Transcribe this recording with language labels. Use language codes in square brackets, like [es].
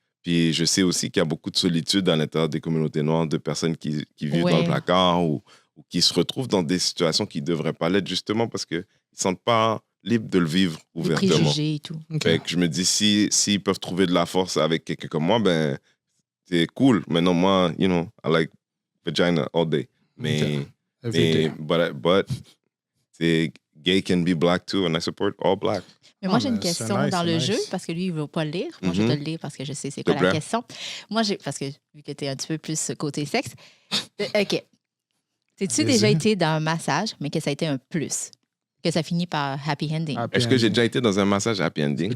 [fr] Puis je sais aussi qu'il y a beaucoup de solitude à l'intérieur des communautés noires, de personnes qui vivent dans le placard ou qui se retrouvent dans des situations qui ne devraient pas l'être, justement parce qu'ils ne se sentent pas libres de le vivre ouvertement. Les préjugés et tout. Fait que je me dis, s'ils peuvent trouver de la force avec quelqu'un comme moi, ben c'est cool. Maintenant, moi, [en] I like vagina all day. [fr] Mais [en] but gay can be black too, and I support all black. [fr] Mais moi, j'ai une question dans le jeu, parce que lui, il ne veut pas le lire. Moi, je vais te le lire parce que je sais c'est quoi la question. Moi, parce que vu que tu es un petit peu plus côté sexe. OK. T'as-tu déjà été dans un massage, mais que ça a été un plus? que ça finit par happy ending. Est-ce que j'ai déjà été dans un massage happy ending?